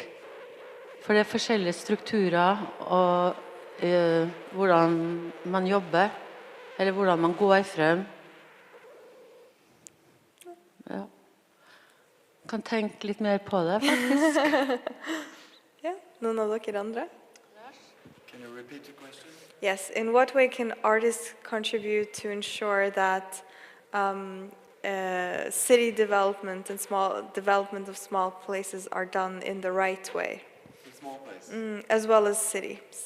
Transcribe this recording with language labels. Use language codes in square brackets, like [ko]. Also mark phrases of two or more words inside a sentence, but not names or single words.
[no] For det er forskjellige strukturer og hvordan man jobber, eller hvordan man går frem. Ja. Kan tenke litt mer på det, faktisk. Ja, noen av dere andre? [en] Can you repeat the question? Yes, in what way can artists contribute to ensure that city development and development of small places are done in the right way? In small places? As well as cities.